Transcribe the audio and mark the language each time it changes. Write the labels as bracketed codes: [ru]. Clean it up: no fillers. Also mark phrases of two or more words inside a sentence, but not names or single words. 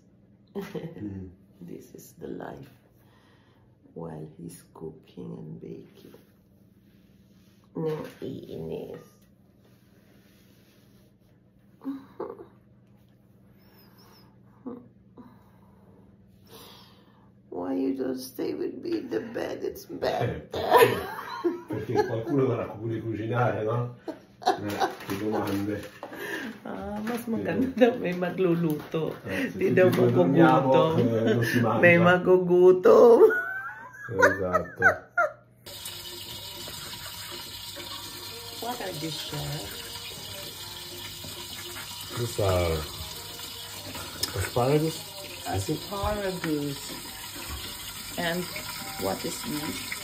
[en] This is the life while he's cooking and baking. [tl] Nang iinis. [en] Why you don't stay with me in the bed? It's better. [it] Perché qualcuno dovrà pure cucinare, no? Che domande. [tl] Mas maganda daw may magluluto. Di daw [it] non si mangia. [tl] May magugutom. [it] Esatto. [en] What are these, chef? These are asparagus. Asparagus. And what is this?